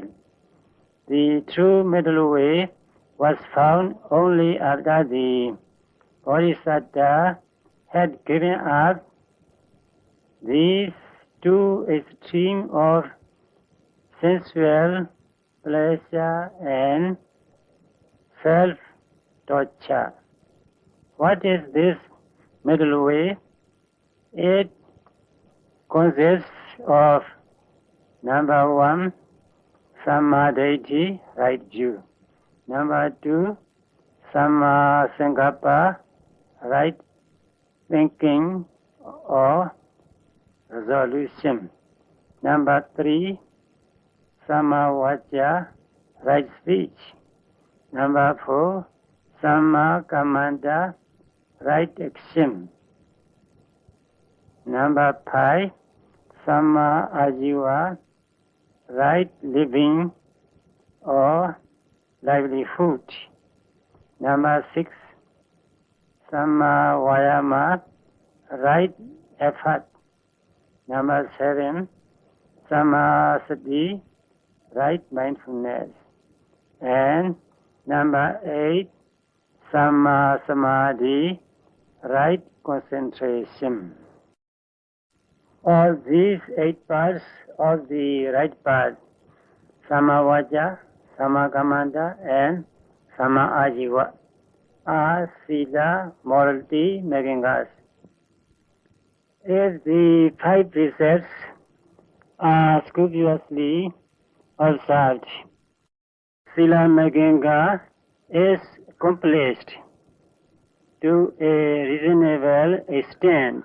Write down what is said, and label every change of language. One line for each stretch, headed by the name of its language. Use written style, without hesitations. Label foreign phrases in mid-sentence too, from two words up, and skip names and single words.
English: The true middle way was found only after the Bodhisattva had given up these two extremes of sensual pleasure and self-torture. What is this middle way? It consists of number 1, samadhi, right view. Number 2,
Pali: samma sankappa,
English: right thinking or resolution. Number 3,
Pali: samma vaca,
English: right speech. Number 4,
Pali: samma kammanta,
English: right action. Number 5,
Pali: samma ajiva,
English: right living or livelihood. Number 6,
Pali: samma vayama,
English: right effort. Number 7,
Pali: samma sati,
English: right mindfulness. And number 8,
Pali: samma samadhi,
English: right concentration. All these 8 parts of the right path,
Pali: samma vaca, samma kammanta, and samma ajiva,
English: are sila, morality, making us. If the 5 precepts are scrupulously observed,
Pali: sila maganga
English: is accomplished to a reasonable extent.